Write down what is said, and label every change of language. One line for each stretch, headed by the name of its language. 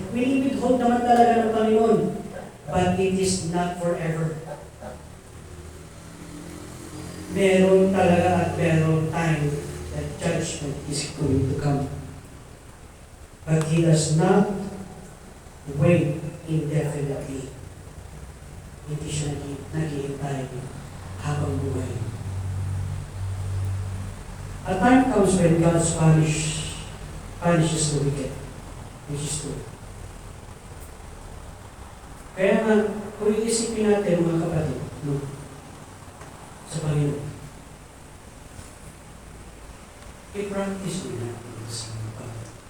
Filipino: Wini-withhold naman talaga ng Panginoon.
English: But it is not forever.
Filipino: Meron talaga at meron
English: time that judgment is going to come. But He does not wait indefinitely.
Filipino: Hindi siya naghihintay habang buhay.
English: A time comes when God punishes the wicked, which is true.
Filipino: Kaya nga, kung iisipin natin mga kapatid, no, sa Panginoon, i-practice mo natin sa mga kapatid.